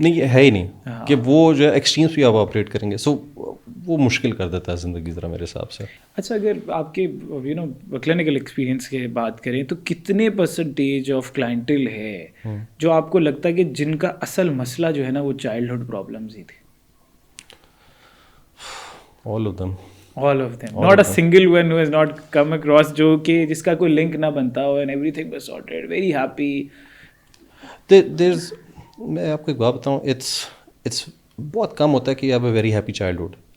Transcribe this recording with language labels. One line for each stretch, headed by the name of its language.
Urdu: نہیں, یہ ہے ہی نہیں کہ وہ جو ہے ایکسٹریمس پہ آپ آپریٹ کریں گے. سو وہ مشکل کر دیتا ہے زندگی ذرا میرے حساب سے. اچھا, اگر آپ کے کلینکل ایکسپیرینس کی بات کریں تو کتنے پرسنٹیج آف کلائنٹل ہے جو آپ کو لگتا ہے کہ جن کا اصل مسئلہ جو ہے نا وہ چائلڈہڈ پرابلمز ہی تھے؟
English: All of them. Not a single one who has not come across
Urdu: جو کہ جس کا کوئی لنک نہ بنتا ہو
English: and everything was sorted, very happy.
Urdu: میں آپ کو ایک بات بتاؤں, it's بہت کم ہوتا ہے کہ آپ
English: A very happy childhood.